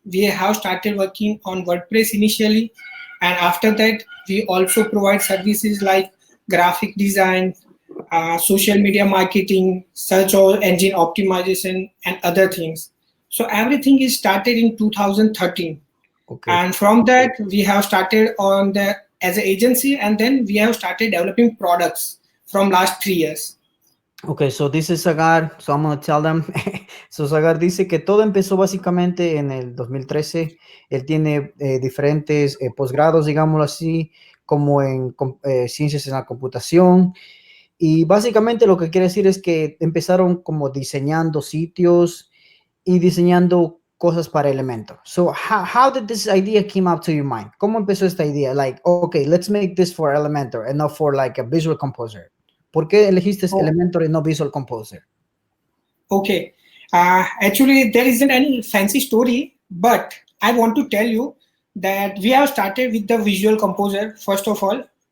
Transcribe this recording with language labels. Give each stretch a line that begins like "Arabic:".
English: We have started working on WordPress initially. And after that, we also provide services like graphic design, social media marketing, search engine optimization, and other things. So everything is started in 2013, Okay. and from that we have started on the as an agency, and then we have started developing products from last 3 years. Okay, so dice Sagar, so I'm gonna tell them.
Spanish: So Sagar dice que todo empezó básicamente en el 2013. Él tiene diferentes posgrados, digámoslo así, como en ciencias en la computación. Y básicamente lo que quiere decir es que empezaron como diseñando sitios y diseñando cosas para Elementor.
English: So how did this idea came up to your mind? ¿Cómo empezó esta idea? Like, okay, let's make this for Elementor and not for like a Visual Composer.
Spanish: ¿Por qué elegiste Oh, Elementor y no Visual Composer?
English: okay. Actually, there isn't any fancy story, but I want to tell you that we have started with the Visual Composer first of all.